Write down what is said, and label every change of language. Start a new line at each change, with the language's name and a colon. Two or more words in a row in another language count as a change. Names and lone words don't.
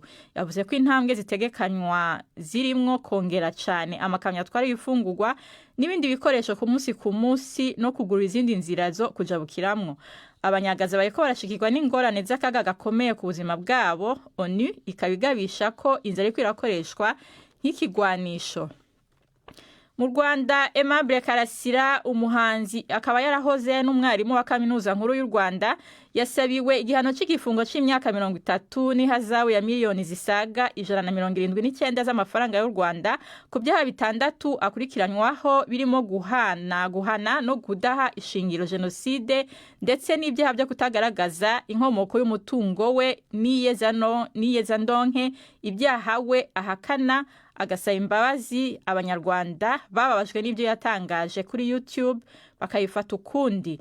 Rundi: Yavuze ko intambwe zitegekanywa zirimwo kongera cane amakamyo atwara ibifungurwa n'ibindi bikoresho ku munsi no kugura izindi nzira zo kujabukiramwo. Abanyagaza bariko barashikirwa n'ingorane z'akaga gakomeye ku buzima bwabo. ONU ikabigabisha ko inzara iriko irakoreshwa nk'ikigwanisho.
Kinyarwanda: Mu Rwanda, Aimable Karasira umuhanzi akaba yarahoze n'umwarimu wa kaminuza nkuru y'u Rwanda yasabiwe igihano cy'igifungo c'imyaka 30 n'ihazabu ya miliyoni zisaga 179 z'amafaranga y'u Rwanda ku byaha bitandatu akurikiranywaho birimo guhana no kudaha ishingiro genocide ndetse n'ibyaha byo kutagaragaza inkomoko y'umutungo we n'iyezandonke ibyaha we ahakana agasaba imbabazi abanyarwanda bababajwe n'ibyo yatangaje kuri YouTube bakayifata ukundi.